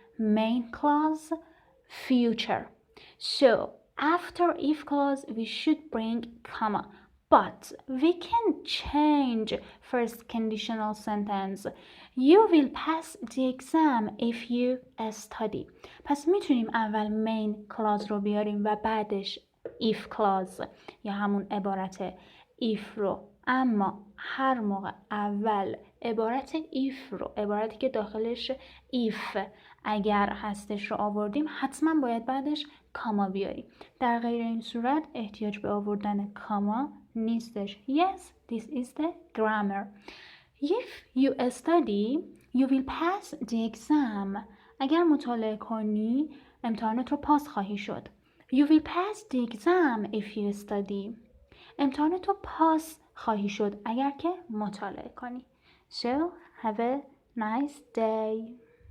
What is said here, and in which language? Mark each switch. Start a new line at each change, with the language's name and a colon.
English: Main clause, future. So after if clause we should bring comma, but we can change first conditional sentence. You will pass the exam if you study.
Persian: پس میتونیم اول main clause رو بیاریم و بعدش if clause یا همون عبارت if رو، اما هر موقع اول عبارت if رو، عبارتی که داخلش if اگر هستش رو آوردیم حتما باید بعدش کاما بیاریم. در غیر این صورت احتیاج به آوردن کاما نیستش.
English: Yes, this is the grammar. If you study, you will pass the exam.
Persian: اگر مطالعه کنی امتحانت رو پاس خواهی شد.
English: You will pass the exam if you study.
Persian: امتحانت رو پاس خواهی شد اگر که مطالعه کنی.
English: So, have a nice day.